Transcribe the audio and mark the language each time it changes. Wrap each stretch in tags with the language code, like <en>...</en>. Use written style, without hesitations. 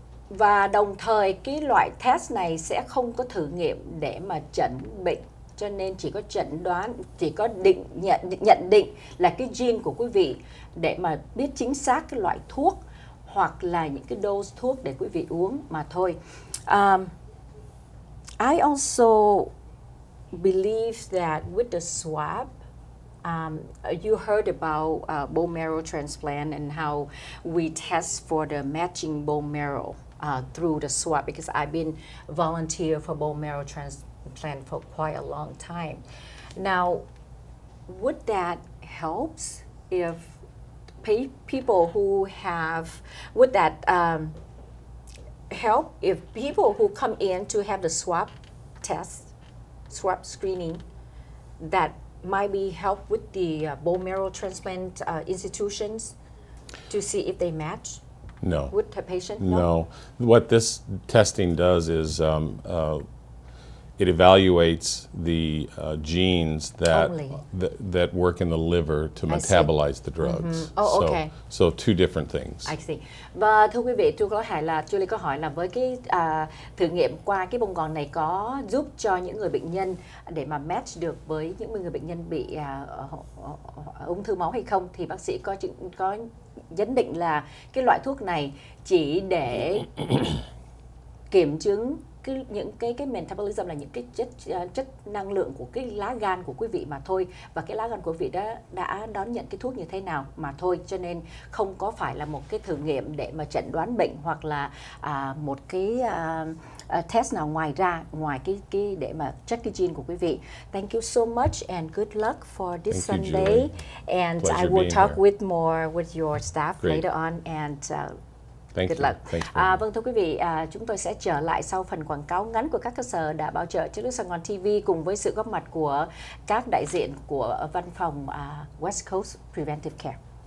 <vi>Và đồng thời cái loại test này sẽ không có thử nghiệm để mà chẩn bệnh, cho nên chỉ có chẩn đoán, chỉ có nhận định là cái gene của quý vị để mà biết chính xác cái loại thuốc hoặc là những cái dose thuốc để quý vị uống mà thôi.</vi> <en>I also believe that with the swab, you heard about bone marrow transplant and how we test for the matching bone marrow through the swab, because I've been volunteer for bone marrow transplant for quite a long time. Now, would that helps if people who have, would that help if people who come in to have the swab test, swab screening, that might be help with the bone marrow transplant institutions to see if they match? No. With the patient? No. What this testing does is it evaluates the genes that work in the liver to metabolize the drugs. Oh, okay. So two different things. I see.</en> <vi>Và thưa quý vị, Julie có hỏi là với cái thử nghiệm qua cái bông gòn này có giúp cho những người bệnh nhân để mà match được với những người bệnh nhân bị ung thư máu hay không, thì bác sĩ có nhận định là cái loại thuốc này chỉ để kiểm chứng những cái metabolism là những cái chất năng lượng của cái lá gan của quý vị mà thôi, và cái lá gan của quý vị đã đón nhận cái thuốc như thế nào mà thôi, cho nên không có phải là một cái thử nghiệm để mà chẩn đoán bệnh hoặc là một cái test nào ngoài cái để mà check cái gene của quý vị.</vi> <en>Thank you so much and good luck for this Sunday. And I will talk with your staff later on, and good luck.</en> <vi>Vâng, thưa quý vị, chúng tôi sẽ trở lại sau phần quảng cáo ngắn của các cơ sở đã bảo trợ cho nước Sài Gòn TV cùng với sự góp mặt của các đại diện của văn phòng West Coast Preventive Care.</vi>